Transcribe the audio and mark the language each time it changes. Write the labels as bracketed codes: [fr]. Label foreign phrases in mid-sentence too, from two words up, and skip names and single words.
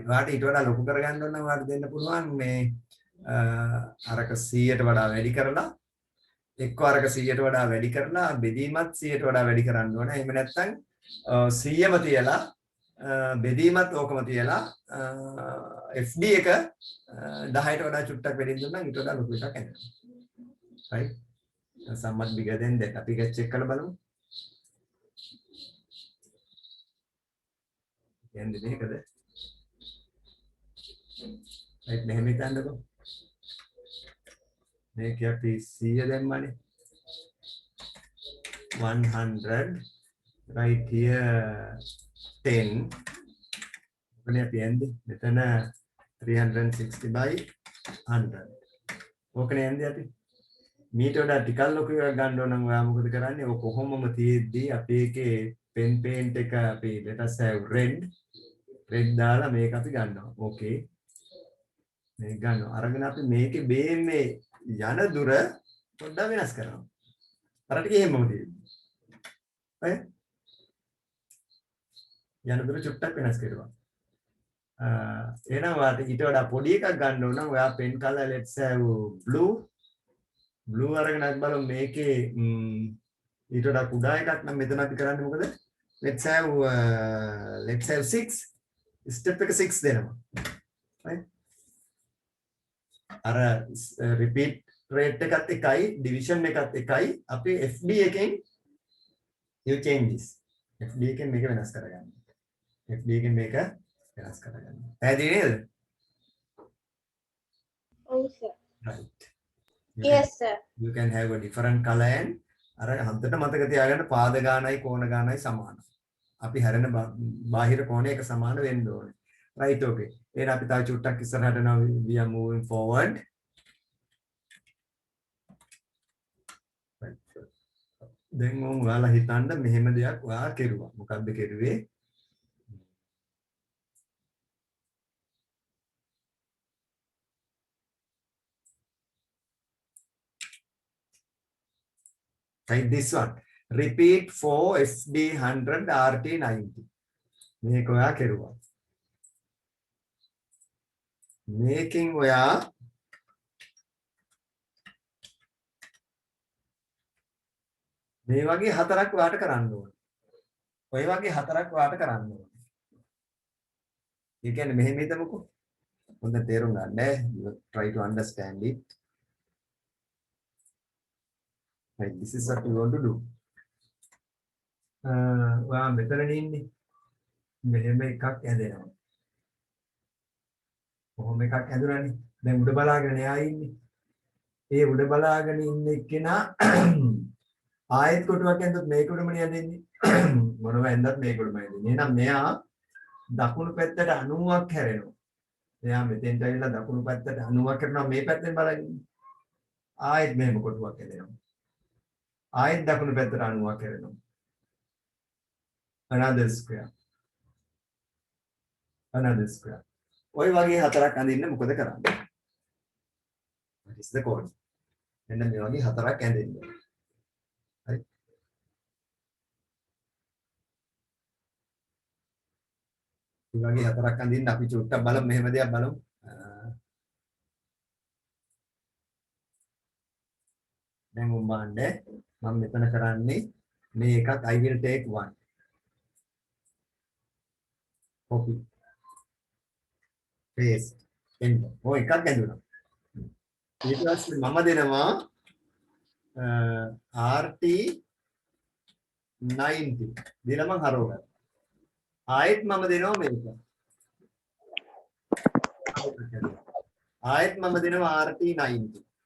[si] ඔයාලට ඊට වඩා ලොකු කරගන්න ඕන නම් ඔයාලට දෙන්න පුළුවන් මේ අරක 100ට වඩා වැඩි කරලා එක්ක අරක 100ට වඩා වැඩි කරලා බෙදීමත් 100ට වඩා වැඩි කරන්න ඕන. එහෙම නැත්නම් 100ම තියලා බෙදීමත් ඕකම තියලා FD එක 10ට වඩා චුට්ටක් වැඩි දුන්නා ඊට වඩා ලොකු එකක් එනවා. [en] right somewhat bigger than that. [si] අපි එක check කරලා බලමු. කියන්නේ මේකද? right මෙහෙම හිතන්නකෝ. මේක අපි 100 දැම්මනේ. [en] 100 right here 10. [si] ඔකනේ අපි යන්නේ. මෙතන 360 by 100. ඕකනේ යන්නේ අපි. මීට වඩා ටිකක් ලොකු එකක් ගන්න ඕන නම් ඔයා මොකද කරන්නේ? ඔය කොහොමම තියෙද්දි අපි එකේ [en] pen paint [si] එක අපි [en] let us have red [si] දාලා මේක අපි ගන්නවා. ඕකේ. මේක ගන්නවා. අරගෙන අපි මේකේ මේ යන දුර පොඩ්ඩක් වෙනස් කරනවා. අර ටික එහෙමම තියෙන්නේ. ඔය යන දුර චුට්ටක් වෙනස් කරනවා. එහෙනම් ඔයාට ඊට වඩා පොඩි එකක් ගන්න ඕන නම් ඔයා [en] pen color let's have blue [si] අරගෙන අපි බලමු මේකේ ඊට වඩා කුඩා එකක් නම් මෙතන අපි කරන්නේ මොකද? [en] let's have 6 step [si] එක 6 දෙනවා. right අර repeat rate එකත් එකයි division එකත් එකයි අපි FD එකෙන් [en] you change this FD [si] එකෙන් මේක වෙනස් කරගන්න. FD එකෙන් මේක වෙනස් කරගන්න. පැහැදිලි නේද? ඔව් සර්. [en] right Yes sir. you can have a different color and [si] අර හන්දට මතක තියාගන්න පාද ගානයි කෝණ ගානයි සමානයි. අපි හැරෙන බාහිර කෝණය එක සමාන වෙන්න ඕනේ. [en] right okay. [si] එහෙනම් අපි තව චුට්ටක් ඉස්සරහට යනවා [en] we are moving forward. [si] දැන් ඔයාලා හිතන්න මෙහෙම දෙයක් ඔයා කෙරුවා. මොකද්ද කෙරුවේ? [en] Like this one. Repeat for FD 100 RT 90. [si] මේක ඔයා කෙරුවා. මේකෙන් ඔයා මේ වගේ හතරක් ඔයාට කරන්න ඕනේ. ඔය වගේ හතරක් ඔයාට කරන්න ඕනේ. ඒ කියන්නේ මෙහෙම හිතමුකෝ. හොඳට තේරුම් ගන්න. [en] You try to understand it. Right, this is what you want to do. [si] ඔයා මෙතන ඉන්නේ. මෙහෙම එකක් ඇදෙනවා. කොහොම එකක් ඇදුණානේ. දැන් උඩ බලාගෙන එයා ඉන්නේ. ඒ උඩ බලාගෙන ඉන්න එක්කෙනා ආයෙත් කොටුවක් ඇඳුත් මේක උඩමනේ ඇදෙන්නේ. මොනව ඇඳත් මේක උඩම ඇදෙන්නේ. එහෙනම් මෙයා දකුණු පැත්තට 90ක් හැරෙනවා. එයා මෙතෙන්ට ඇවිල්ලා දකුණු පැත්තට 90ක් කරනවා මේ පැත්තෙන් බලන්න. ආයෙත් මෙහෙම කොටුවක් ඇදෙනවා. ආයෙත් දකුණු පැත්තට 90ක් කරනවා. [en] another square. another square. [si] ඔය වගේ හතරක් අඳින්න මොකද කරන්නේ? [en] What is the code? [si] මෙන්න මේ වගේ හතරක් ඇඳෙන්න. හරි. මේ වගේ හතරක් අඳින්න අපි චුට්ටක් බලමු මෙහෙම දෙයක් බලමු. දැන් උඹන්නේ මම මෙතන කරන්නේ මේ එකක් [en] I will take one. Copy. Paste. Enter. [si] ඔය එකක් ඇඳුණා. ඊට පස්සේ මම දෙනවා RT 90. දෙලා මම හරවගන්න. ආයෙත් මම දෙනවා මේක. ආයෙත් මම දෙනවා RT 90.